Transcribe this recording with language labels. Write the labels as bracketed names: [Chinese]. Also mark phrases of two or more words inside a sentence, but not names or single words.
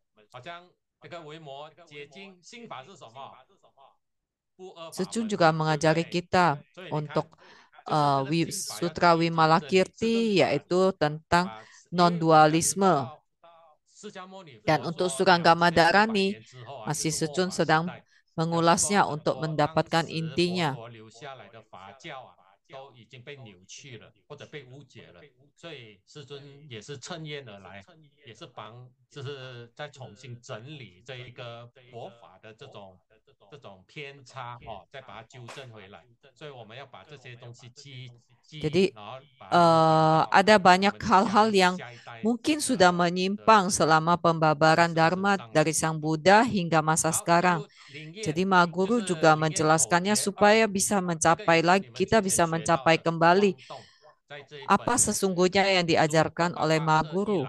[Indonesian] Secun juga mengajari kita untuk Sutra Vimalakirti, yaitu tentang non-dualisme. Dan untuk Suragama Dharani, masih Secun sedang mengulasnya untuk mendapatkan intinya. [Chinese] 都已经被扭曲了，或者被误解了，所以师尊也是趁愿而来，也是就是再重新整理这一个佛法的这种偏差哦，再把它纠正回来。所以我们要把这些东西 [Indonesian] Jadi ada banyak hal-hal yang mungkin sudah menyimpang selama pembabaran Dharma dari Sang Buddha hingga masa sekarang. Jadi Ma Guru juga menjelaskannya supaya kita bisa mencapai kembali apa sesungguhnya yang diajarkan oleh Ma Guru.